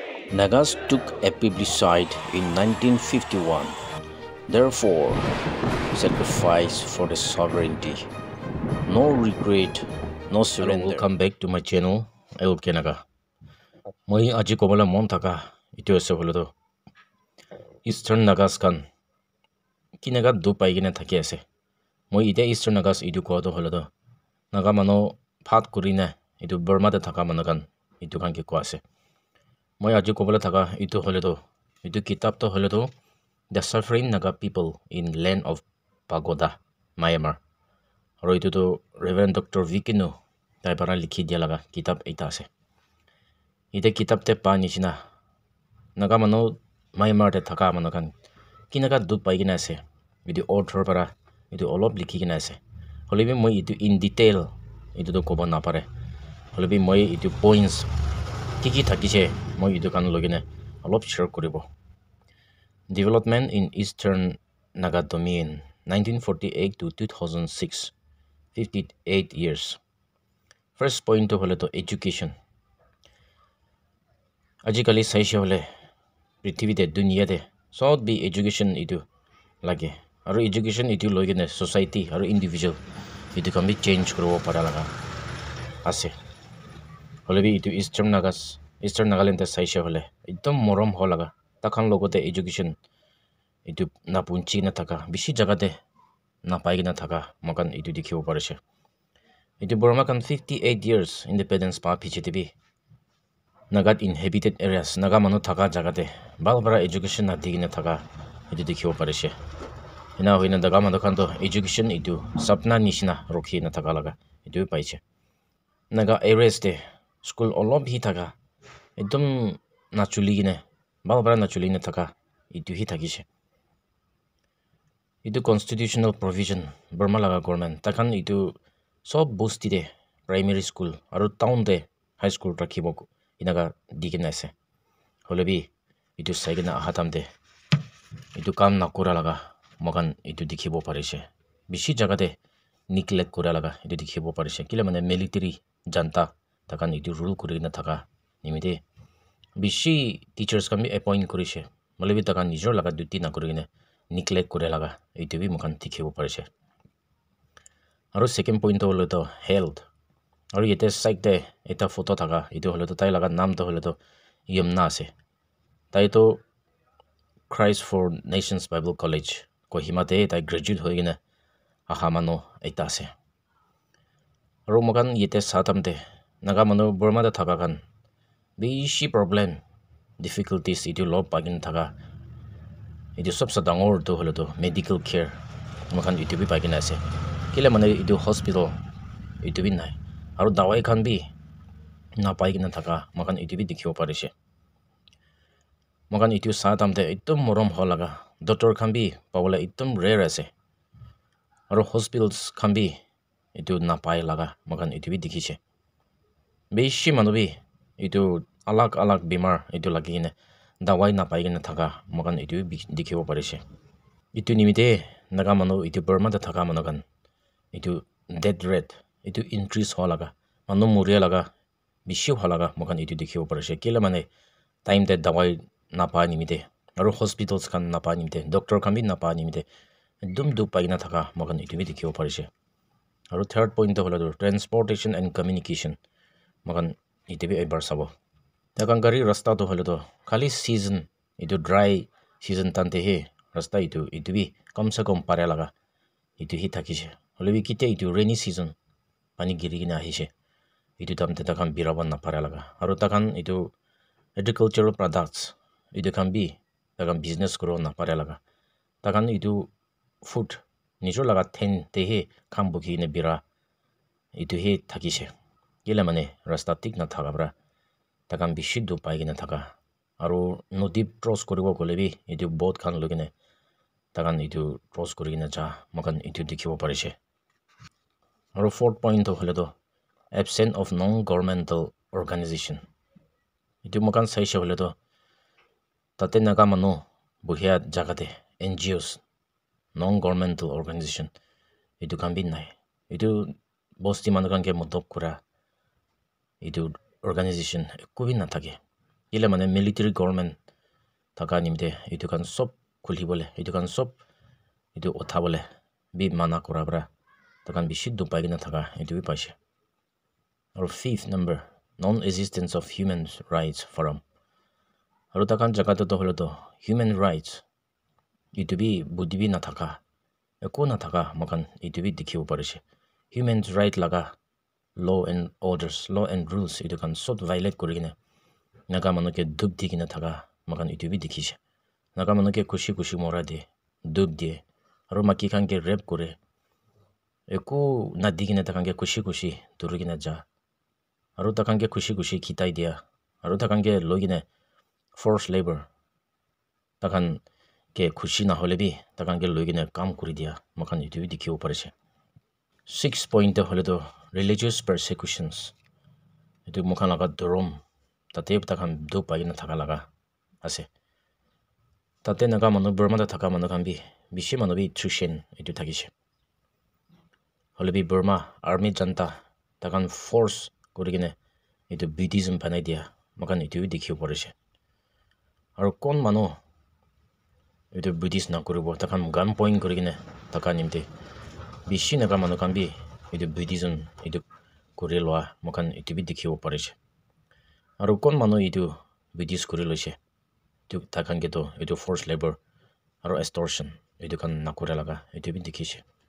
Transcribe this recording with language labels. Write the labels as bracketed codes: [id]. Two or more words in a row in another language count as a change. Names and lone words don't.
[en] Nagas took a plebiscite in 1951, therefore sacrifice for the sovereignty. No regret, no surrender. Hello, welcome back to my channel. I will Kenaga. [nag] Moi aji kobala mon thaka itu ase holodo. Eastern Nagas kan kinaga du pai gina thaki ase. Moi ite Eastern Nagas itu ko do holodo. Naga mano phat kurina itu Burma de thaka mano kan itu kan ki ko ase. Moi aji kobala thaka itu holodo. Itu kitab to holodo. [en] The Suffering Naga People in Land of Pagoda, Myanmar. [nag] Aru itu to Reverend Dr. Vikino tai para likhi dia laga kitab eta ase. Ite kitab te pa nishina naga mano Myanmar te thaka mano kan kinaga du pai gina ase. Itu author para itu olop likhi gina ase. Holibi moi itu [en] in detail [nag] itu to koba na pare. Holibi moi itu points kiki thakise moi itu kan logine olop share koribo. [en] Development in Eastern Naga Domain 1948 to 2006, 58 years. First point [nag] to hole to education. Ajikali saishe hole prithvi te dunia te sod bi education itu lage. Aru education itu logine society aru individual itu kan bi change kuro para laga ase. Hole bi itu Eastern Nagaland te saishe hole ekdom morom ho laga. Takhan logote education itu na punchi na thaka bishi jaga te na pai na thaka makan itu dikhibo parise. Itu Burma kan [en] 58 years independence [nag] pa pichitibi Nagat [en] inhabited areas [nag] naga manu thaka jaga te balbara education na digina thaka itu dikhibo parise. Ina hoina daga manu kan to education itu sapna nishina rokhi na thaka laga itu paiche. Naga areas te school olop hi thaka ekdom na chuli gine balbara na chuli na thaka itu hi thakise. Itu [en] constitutional provision [nag] Burma laga government takhan itu sob bosti de [en] primary school [nag] aru town de [en] high school [nag] rakhibo inaga digina ase. Holebi itu saigina ahatam de itu kam na kura laga mogan itu dikhibo parise. Bishi jaga de neglect kura laga itu dikhibo parise. Kila mane military janta takhan itu rule kurina thaka nimite bishi teachers kan bi appoint kurise. Malebi takhan nijor laga duty na kurine neglect kore laga itu bi mokan dikhibo parise. Aru [en] second point [nag] to holo to health. Aru yete side de eta photo thaka itu holo to tai laga naam to holo to Yamna ase. Tai to Christ for Nations Bible College Kohima te tai graduate hoi gina aha mano eta ase. Aru mokan yete satam te naga mano Burma da thaka kan bishi problem difficulties itu lob pagin thaka itu sabse dangor to holo to [en] medical care [nag] mokan itu bi pagina ase. Kila mane itu hospital itu bi nai aru dawai khan bi na paigina thaka mokan itu bi dikhibo parise. Mokan itu satam te ekdom morom holaga doctor khan bi pawala ekdom rare ase. Aru hospitals khan bi itu na pai laga mokan itu bi dikhise. Bishi manu bi itu alag alag bimar itu lagi ne dawai na pai gina thaka mokan itu dikhibo parise. Itu nimite naga manu itu Burma da thaka manu kan itu [en] death rate [nag] itu increase holaga manu muria laga bishi holaga mokan itu dikhibo parise. Kila mane time te dawai na pa nimite aru hospitals kan na pa nimite doctor kan bi na pa nimite dum du pai na thaka mokan itu bi dikhibo parise. Aru [en] third point [nag] to holo [en] transportation and communication [nag] mokan itu bi ebar sabo. Takhan gari rasta to holo to khali season itu [en] dry season [nag] tante he rasta itu bi kam se kam pare laga itu hi thakise. Holebi kite itu [en] rainy season [nag] pani giri gina ahise itu tamte takhan biraban na pare laga. Aru takhan itu [en] agricultural products [nag] itu kan bi takhan business kuro na pare laga. Takhan itu food nijor laga ten te he kam buki ne bira itu he thakise. Kila mane rasta tik na thaka bra takhan bishi du pai gina thaka. Aru nodi cross koribo gole bi itu boat khan logine takhan itu cross korigina ja mokan itu dikhibo parise. Aru [en] fourth point [nag] to hole to [en] absence of non-governmental organization. [nag] Itu mokan saise hole to tate naga manu buhia jaga te [en] NGOs non-governmental organization [nag] itu kan bi nai. Itu bosti manu kan ke modok kura itu organization kubi na thake. ile mane [en] military government [nag] thaka nimte itu kan sob khuli bole itu kan sob itu otha bole bi mana kora bra takan bishi du pai gina thaka itu bi paise aru [en] fifth number non existence of human rights forum [nag] aru takan jaga to holo to [en] human rights [nag] itu bi budi bi na thaka eko na thaka makan itu bi dikhibo parise [en] human right [nag] laga [en] law and orders law and rules [nag] itu kan sob violate kurigine naga manoke dub digina thaka makan itu bi dikhise naga manoke kushi kushi mora de dub de aru maki kan ke rape kore eko na digina takan ke kushi kushi durugina ja aru takan ke kushi kushi khitai dia aru takan ke logine [en] forced labor [nag] takan ke kushi na hole bi takan ke logine kam kuri dia makan itu bi dikhibo parise 6 point hole to [en] religious persecutions [nag] itu mukhan laga dorom tate takan do pagina thaka laga ase tate naga manu Burma da thaka manu kan bi bishi manu bi Trishan itu thakise hole bi Burma army janta takan force kurigine itu Buddhism panai dia makan itu bi dikhibo parise aru kon manu itu Buddhist na kuribo takan [en] gun point [nag] kurigine taka nimte bishi naga manu kan bi itu Buddhism itu kuri loa makan itu bi dikhibo parise aru kon manu itu Buddhist kuri loise itu takan ke to itu [en] forced labor [nag] aru extortion itu kan nakura laga itu bi dikhise